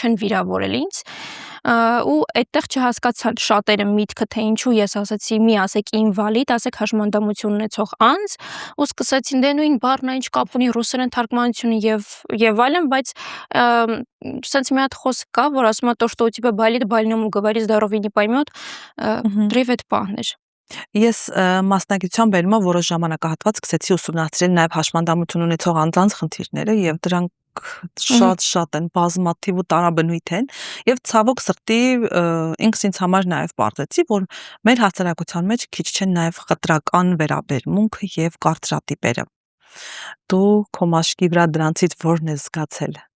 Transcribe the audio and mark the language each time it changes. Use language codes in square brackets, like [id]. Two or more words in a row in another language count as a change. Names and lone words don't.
[hy] չեն վիրավորել ինձ ու այդտեղ չհասկացան շատերը միտքը, թե ինչու ես ասացի մի ասեք ինվալիդ, ասեք հաշմանդամություն ունեցող անձ ու սկսեցին դե նույն բառն ինչ կապ ունի ռուսերեն թարգմանությունը եւ այլն, բայց սենց մի հատ խոսք կա, որ ասում է [ru] то, что у тебя болит, больному говори, здоровый не поймёт, [hy] դրիվ այդ բանն էր։ Ես մասնագիտության բերումով որոշ ժամանակահատված սկսեցի ուսումնասիրել նաև հաշմանդամություն ունեցող անձանց խնդիրները եւ դրանք շատ են, բազմաթիվ ու տարաբնույթ են եւ ցավոք սրտի ինքս ինձ համար նաև բարձեցի, որ մեր հասարակության մեջ քիչ չեն նաև խտրական վերաբերմունք եւ կարծրատիպերը։ Դու քո մաշկի վրա դրանցից ո՞րն ես զգացել։